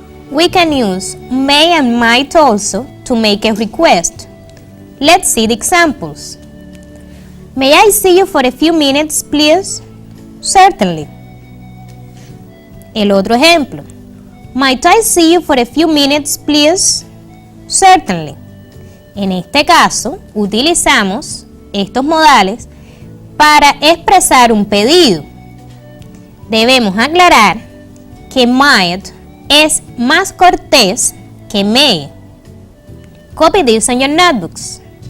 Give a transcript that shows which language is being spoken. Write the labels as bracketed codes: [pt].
[en] We can use may and might also to make a request. Let's see the examples. May I see you for a few minutes, please? Certainly. [es] El otro ejemplo. [en] Might I see you for a few minutes, please? Certainly. [es] En este caso, utilizamos estos modales para expresar un pedido. Debemos aclarar que might es más cortés que may. [en] Copy this on your notebooks.